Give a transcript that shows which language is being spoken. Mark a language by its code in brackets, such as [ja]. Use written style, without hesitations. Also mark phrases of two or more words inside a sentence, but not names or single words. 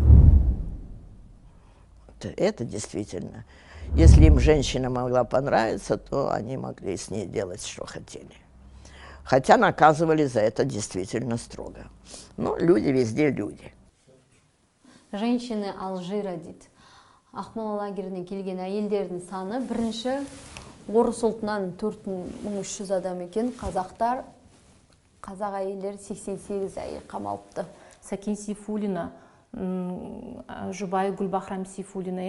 [ru] Это действительно. Если им женщина могла понравиться, то они могли с ней делать, что хотели. Хотя наказывали за это действительно строго. Но люди везде люди. [kk] Женщины Алжира дейді. Ақмола лагеріне келген әйелдердің саны бірінші орыс ұлтынан 4300 адам екен. Қазақ әйелдер 88 әйел қамалыпты. Сәкен Сейфуллина, жұбайы Гүлбахрам Сейфуллина.